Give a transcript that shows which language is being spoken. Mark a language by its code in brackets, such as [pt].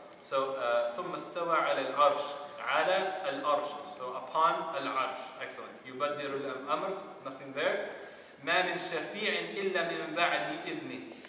[ar] So, ثم استوى على العرش. على العرش. [en] So, upon al-arsh. Excellent. [ar] يبدر الأمر, [en] nothing there. [ar] ما من شفيع إلا من بعد إذنه.